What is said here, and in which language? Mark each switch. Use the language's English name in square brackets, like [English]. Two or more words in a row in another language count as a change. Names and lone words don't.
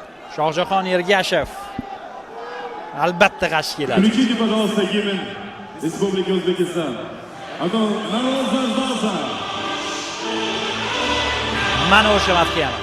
[Uzbek] Shohjahon Ergashev albatta qarshi keladi. [Russian] Включите, пожалуйста, гимн Республики Узбекистан. А то народ заждался. [Uzbek] Mana o'sha madhiyamiz.